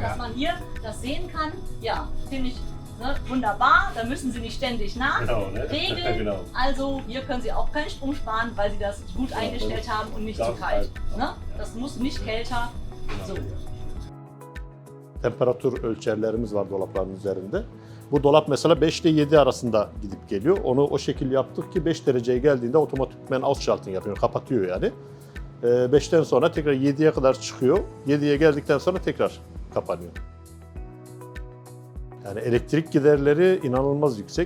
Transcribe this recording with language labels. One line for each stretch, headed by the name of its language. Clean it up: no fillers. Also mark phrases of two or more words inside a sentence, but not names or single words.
German: Dass man hier das sehen kann. Ja, finde ich wunderbar, da müssen Sie nicht ständig nachregeln. Genau. Also hier können Sie auch keinen Strom sparen, weil Sie das gut eingestellt haben und nicht zu kalt. Ne? Das muss nicht kälter. So.
Turkish: Temperatur ölçerlerimiz var dolapların üzerinde. Bu dolap mesela 5 ile 7 arasında gidip geliyor. Onu o şekilde yaptık ki 5 dereceye geldiğinde otomatikmen ausschalten yapıyor, kapatıyor yani. 5'ten sonra tekrar 7'ye kadar çıkıyor. 7'ye geldikten sonra tekrar kapanıyor. Yani elektrik giderleri inanılmaz yüksek.